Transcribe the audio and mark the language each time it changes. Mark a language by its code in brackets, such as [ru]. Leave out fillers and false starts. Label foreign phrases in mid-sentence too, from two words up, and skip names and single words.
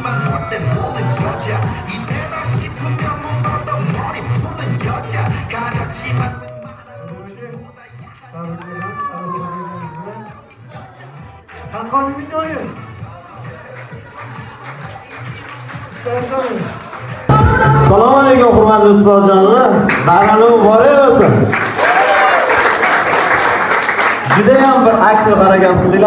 [ko] 못된 모든 여자 이때다 싶으면 몸보다 머리 푸는 여자 가렸지만 눈보다 [uz] Haqqoniy joyi. Assalomu alaykum hurmatli ustozjonlar. Bayramlar muborak bo'lsin. Juda ham bir aktiv harakat qildinglar.